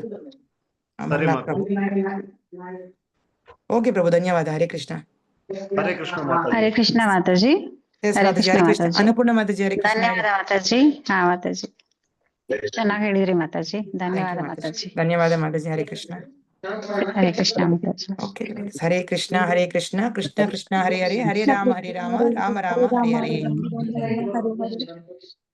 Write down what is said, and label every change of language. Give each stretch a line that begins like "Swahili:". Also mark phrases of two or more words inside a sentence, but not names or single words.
Kannada: ಓಕೆ ಪ್ರಭು, ಧನ್ಯವಾದ. ಹರೇ ಕೃಷ್ಣ. ಹರೇ ಕೃಷ್ಣ. ಹರೇ ಕೃಷ್ಣ ಮಾತಾಜಿ. ಹರೇ ಕೃಷ್ಣ. ಅನ್ನಪೂರ್ಣ ಮಾತಾಜಿ ಹರೇ ಕೃಷ್ಣ. ಧನ್ಯವಾದ ಮಾತಾಜಿ. ಹಾ ಮಾತಾಜಿ, ಚೆನ್ನಾಗಿ ಹೇಳಿದ್ರಿ ಮಾತಾಜಿ. ಧನ್ಯವಾದ ಮಾತಾಜಿ. ಧನ್ಯವಾದ ಮಾತಾಜಿ. ಹರೇ ಕೃಷ್ಣ. ಹರೇ ಕೃಷ್ಣ ಮಾತಾಜಿ. ಓಕೆ,
Sanskrit: ಹರೇ ಕೃಷ್ಣ ಹರೇ ಕೃಷ್ಣ, ಕೃಷ್ಣ ಕೃಷ್ಣ ಹರೇ ಹರೇ, ಹರೇ ರಾಮ ರಾಮ, ರಾಮ ರಾಮ ಹರೇ ಹರೇ.